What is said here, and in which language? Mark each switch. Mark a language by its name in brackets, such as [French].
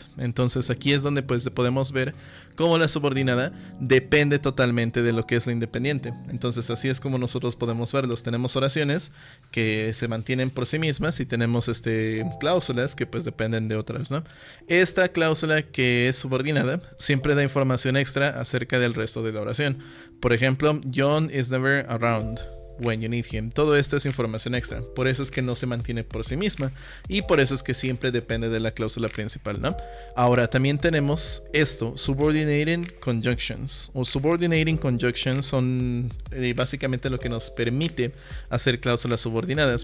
[Spanish] Entonces aquí es donde pues podemos ver cómo la subordinada depende totalmente de lo que es la independiente. Entonces así es como nosotros podemos verlos. Tenemos oraciones que se mantienen por sí mismas y tenemos cláusulas que pues dependen de otras, ¿no? Esta cláusula que es subordinada siempre da información extra acerca del resto de la oración. Por ejemplo, [English] John is never around when you need him. [Spanish] Todo esto es información extra. Por eso es que no se mantiene por sí misma. Y por eso es que siempre depende de la cláusula principal, ¿no? Ahora también tenemos subordinating conjunctions. O subordinating conjunctions son básicamente lo que nos permite hacer cláusulas subordinadas.